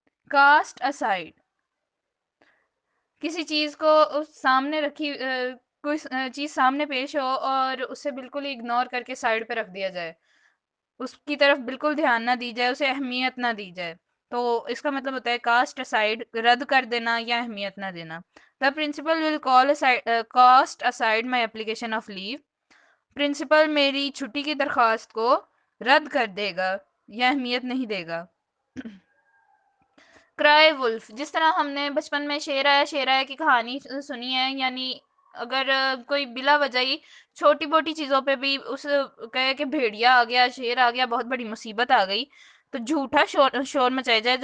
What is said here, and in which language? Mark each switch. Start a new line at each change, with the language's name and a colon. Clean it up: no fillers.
Urdu: Cost aside, کسی چیز کو سامنے رکھی، کوئی چیز سامنے پیش ہو اور اسے بالکل اگنور کر کے سائڈ پہ رکھ دیا جائے، اس کی طرف بالکل دھیان نہ دی جائے، اسے اہمیت نہ دی جائے. تو اس کا مطلب ہوتا ہے کاسٹ اسائڈ، رد کر دینا یا اہمیت نہ دینا.
English: The principal will cast aside my application of leave.
Urdu: Principal میری چھٹی کی درخواست کو رد کر دے گا یا اہمیت نہیں دے گا. کرائے ولف، جس طرح ہم نے بچپن میں شیر آیا شیر آیا کی کہانی سنی ہے، یعنی اگر کوئی بلا وجہ ہی چھوٹی موٹی چیزوں پہ بھی اس کہے کہ بھیڑیا آ گیا، شیر آ گیا، بہت بڑی مصیبت آ گئی، تو جھوٹا شور مچایا جائے.